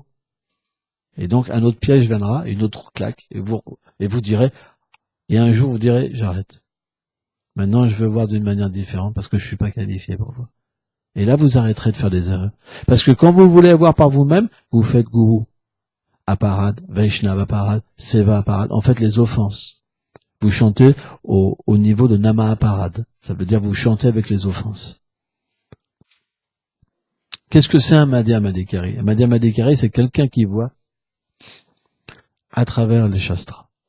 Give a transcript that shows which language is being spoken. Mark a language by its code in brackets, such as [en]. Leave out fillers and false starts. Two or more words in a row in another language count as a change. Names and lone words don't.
[fr] Et donc un autre piège viendra, une autre claque, et vous direz, et un jour vous direz, j'arrête. Maintenant je veux voir d'une manière différente, parce que je suis pas qualifié pour voir. Et là vous arrêterez de faire des erreurs. Parce que quand vous voulez avoir par vous-même, vous faites gourou, [sa] aparad, Vaishnava aparad, seva aparad, [fr] en fait les offenses. Vous chantez au niveau de [sa] Nama Aparad. [fr] Ça veut dire vous chantez avec les offenses. Qu'est-ce que c'est un [sa] Madhya Madhikari? Un Madhya Madhikari, [fr] c'est quelqu'un qui voit à travers les shastras.